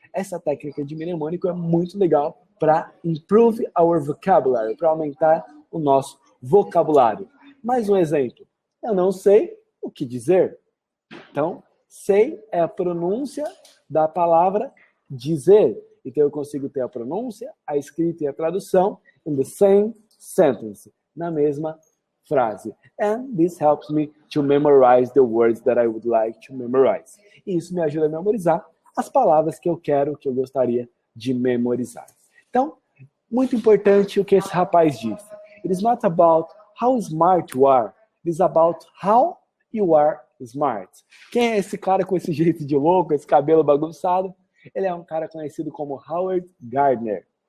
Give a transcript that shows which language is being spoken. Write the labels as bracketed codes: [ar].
[pt] Essa técnica de mnemônico é muito legal para [en] improve our vocabulary, [pt] para aumentar o nosso vocabulário. Mais um exemplo. Eu não sei o que dizer. Então, sei é a pronúncia da palavra dizer. Então, eu consigo ter a pronúncia, a escrita e a tradução [en] in the same sentence, [pt] na mesma frase. [en] And this helps me to memorize the words that I would like to memorize. [pt] E isso me ajuda a memorizar as palavras que eu quero, que eu gostaria de memorizar. Então, muito importante o que esse rapaz disse. [en] It is not about how smart you are. It is about how you are smart. [pt] Quem é esse cara com esse jeito de louco, esse cabelo bagunçado? Ele é um cara conhecido como Howard Gardner.